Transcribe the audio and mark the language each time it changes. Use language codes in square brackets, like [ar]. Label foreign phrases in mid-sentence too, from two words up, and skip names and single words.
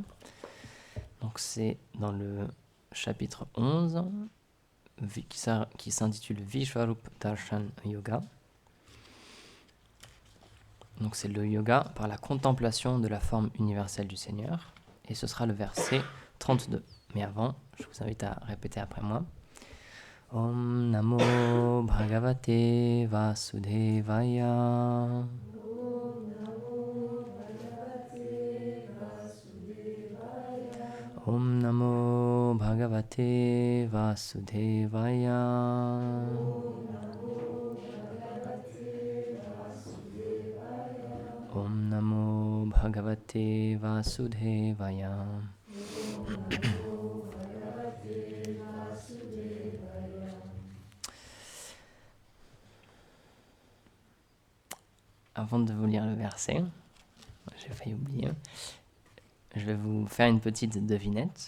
[fr] Donc c'est dans le chapitre 11 qui s'intitule Vishwarup Darshan Yoga. Donc c'est le yoga par la contemplation de la forme universelle du Seigneur. Et ce sera le verset 32. Mais avant, je vous invite à répéter après moi. [sa] Om Namo Bhagavate Vasudevaya. Om Namo Bhagavate Vasudevaya. Om Namo Bhagavate Vasudevaya. [fr] Avant de vous lire le verset, j'ai failli oublier, je vais vous faire une petite devinette.